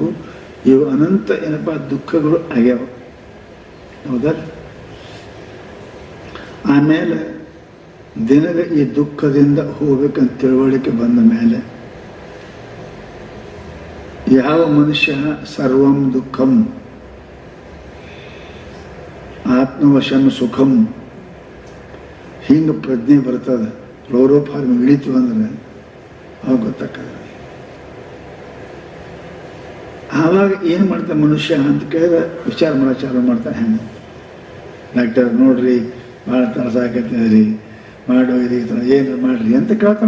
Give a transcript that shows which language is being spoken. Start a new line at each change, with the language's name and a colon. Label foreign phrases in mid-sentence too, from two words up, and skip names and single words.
Kannada: ಇವು ಅನಂತ ಏನಪ್ಪ ದುಃಖಗಳು ಆಗ್ಯಾವ, ಹೌದಲ್ಲ? ಆಮೇಲೆ ದಿನದ ಈ ದುಃಖದಿಂದ ಹೋಗ್ಬೇಕಂತ ತಿಳುವಳಿಕೆ ಬಂದ ಮೇಲೆ ಯಾವ ಮನುಷ್ಯ
Sanskrit: ಸರ್ವಂ ದುಃಖಂ ಆತ್ಮವಶಂ ಸುಖಂ
Kannada: ಹಿಂಗೆ ಪ್ರಜ್ಞೆ ಬರ್ತದೆ. ಕ್ಲೋರೋಫಾರ್ಮ್ ಇಳಿತು ಅಂದ್ರೆ ಅವಾಗ ಗೊತ್ತಾಗ್ತದೆ. ಆವಾಗ ಏನು ಮಾಡ್ತಾನೆ ಮನುಷ್ಯ ಅಂತ ಕೇಳಿದ್ರೆ ವಿಚಾರ ಮಾಡೋ ಚಾಲು ಮಾಡ್ತಾನೆ. ಹೆಂಗೆ ಡಾಕ್ಟರ್ ನೋಡ್ರಿ ಭಾಳ ತ್ರಾಸ ಆಗತ್ತದ್ರಿ, ಮಾಡೋರಿ ಏನು ಮಾಡ್ರಿ ಅಂತ ಕೇಳ್ತಾನೆ.